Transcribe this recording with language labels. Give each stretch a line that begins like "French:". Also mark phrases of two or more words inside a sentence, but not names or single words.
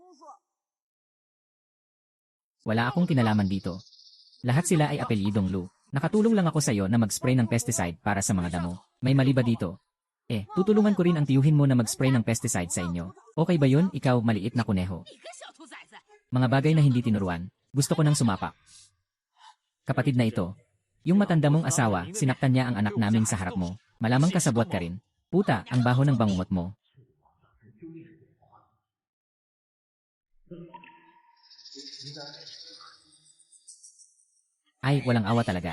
Filipino: Wala akong kinalaman dito. Lahat sila ay apelyidong Lu. Nakatulong lang ako sa iyo na mag-spray ng pesticide para sa mga damo. May mali ba dito? Tutulungan ko rin ang tiyuhin mo na mag-spray ng pesticide sa inyo. Okay ba yun, ikaw maliit na kuneho?
Chinese: 你个小兔崽子！
Filipino: Mga bagay na hindi tinuruan. Gusto ko nang sumapak. Kapatid na ito. Yung matanda mong asawa, sinaktan niya ang anak namin sa harap mo. Malamang kasabwat ka rin. Puta, ang baho ng bangungot mo. Ay, walang awa talaga.